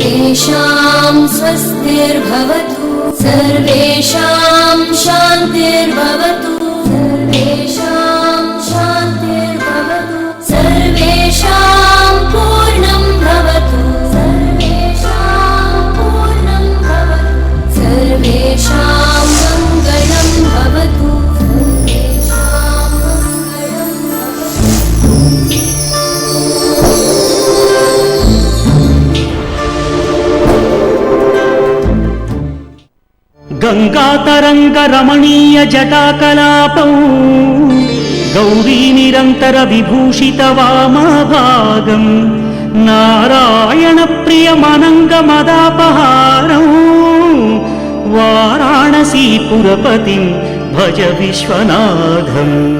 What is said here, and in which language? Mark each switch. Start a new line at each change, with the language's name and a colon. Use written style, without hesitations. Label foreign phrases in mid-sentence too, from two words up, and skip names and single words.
Sanskrit: सर्वेषां स्वस्तिर्भवतु सर्वेषां शान्तिर्भवतु सर्वेषां शान्तिर्भवतु सर्वेषां पूर्णं भवतु सर्वेषां पूर्णं भवतु सर्वेषां मङ्गलं भवतु सर्वेषां मङ्गलं గంగాతరంగ రమణీయ జటాకలాపం గౌరీ నిరంతర విభూషిత వామభాగం నారాయణ ప్రియమనంగ మదాపహారం వారాణసీపురపతిం భజ విశ్వనాథం.